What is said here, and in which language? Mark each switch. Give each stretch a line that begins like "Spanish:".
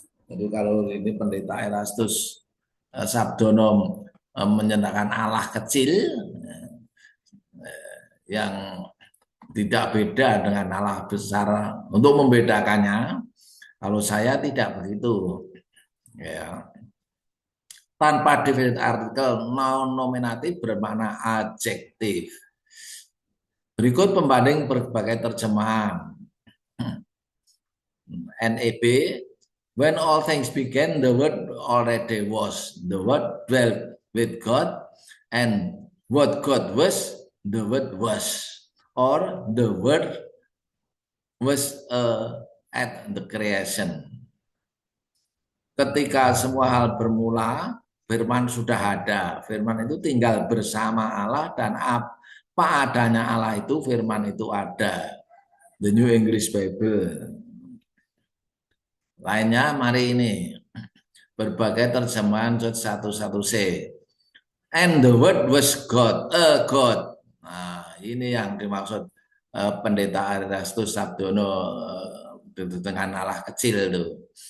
Indonesian: Jadi kalau ini pendeta Erastus Sabdono menyenangkan Allah kecil yang tidak beda dengan Allah besar untuk membedakannya. Kalau saya tidak begitu. Ya. Tanpa definite artikel, noun nominatif bermakna adjektif. Berikut pembanding berbagai terjemahan.
English: NEB, when all things began, the word already was. The word dwelt with God, and what God was, the word was. Or the word was at the creation.
Indonesian: Ketika semua hal bermula, firman sudah ada. Firman itu tinggal bersama Allah dan apa adanya Allah itu, firman itu ada.
English: The New English Bible.
Indonesian: Lainnya mari ini. Berbagai terjemahan 11c.
English: And the word was God, a God.
Indonesian: Nah, ini yang dimaksud pendeta Erastus Sabdono dengan Allah kecil itu.